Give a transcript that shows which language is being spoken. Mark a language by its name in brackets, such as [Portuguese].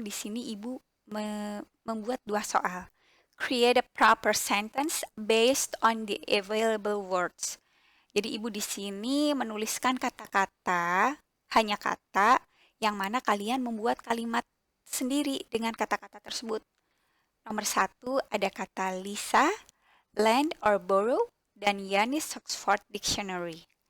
[Indonesian] Di sini Ibu membuat 2 soal. [English] Create a proper sentence based on the available words. [Indonesian] Jadi Ibu di sini menuliskan kata-kata, hanya kata yang mana kalian membuat kalimat sendiri dengan kata-kata tersebut. Nomor 1 ada kata Lisa, lend or borrow, dan Yanis Oxford Dictionary.